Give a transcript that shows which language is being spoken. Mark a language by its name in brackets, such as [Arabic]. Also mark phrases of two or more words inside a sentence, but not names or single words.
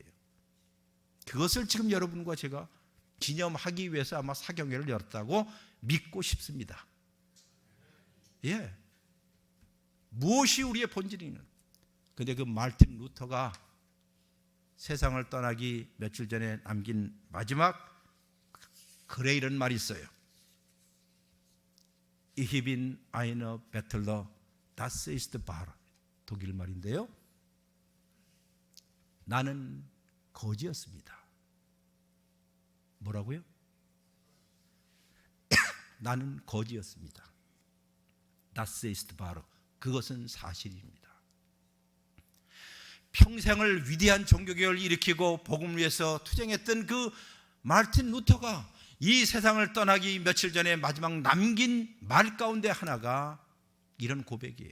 [Korean] 그것을 지금 여러분과 제가 기념하기 위해서 아마 사경회를 열었다고 믿고 싶습니다. 예. 무엇이 우리의 본질이냐? 근데 그 마르틴 루터가 세상을 떠나기 며칠 전에 남긴 마지막 글에 이런 말이 있어요. [German] Ich bin ein Bettler, das ist wahr. [Korean] 독일 말인데요. 나는 거지였습니다. 뭐라고요? 나는 거지였습니다. [German] Das ist wahr. [Korean] 그것은 사실입니다. 평생을 위대한 종교개혁을 일으키고 복음을 위해서 투쟁했던 그 마르틴 루터가 이 세상을 떠나기 며칠 전에 마지막 남긴 말 가운데 하나가 이런 고백이에요.